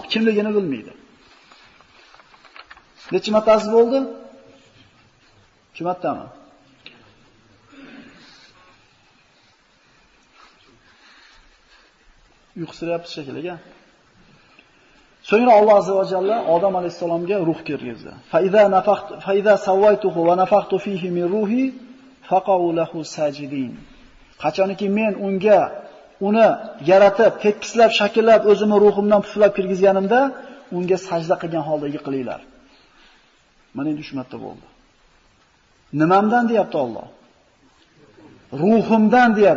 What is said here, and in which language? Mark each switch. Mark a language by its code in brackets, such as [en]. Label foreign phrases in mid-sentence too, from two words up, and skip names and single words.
[uz] Kimligini bilmaydi. Necha martasi bo'ldi? 2 martami? Uyqusirayapti shekilli. So'ngra Alloh azza va jalla Odam alayhisalomga ruh kirgizdi. [ar] فإذا سويته ونفخت فيه من روحي فقعوا له ساجدين. [uz] Qachonki men unga uni yaratib, tekislab, shakllab, o'zimni ruhimdan puflab kirgizganimda, unga sajda qilgan holda yiqilinglar. Mana endi 3 marta bo'ldi. Nimamdan deyapti Alloh? Ruhimdan deyapti.